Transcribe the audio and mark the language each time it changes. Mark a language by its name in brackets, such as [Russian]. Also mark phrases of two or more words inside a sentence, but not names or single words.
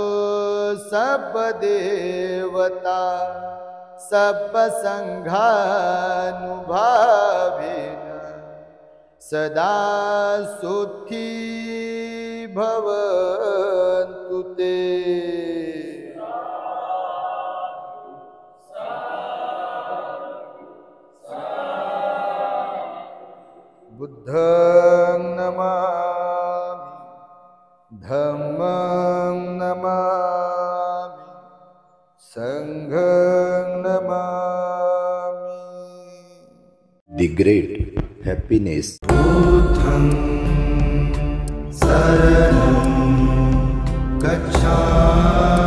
[Sanskrit] सर्वदेवता सर्वसङ्घानुभावेन सदा सुखी भवन्तु ते। [Pali] बुद्धं नमामि धम्मं नमामि संघं नमामि। [English] The great happiness. [Pali] बुद्धं शरणं गच्छामि।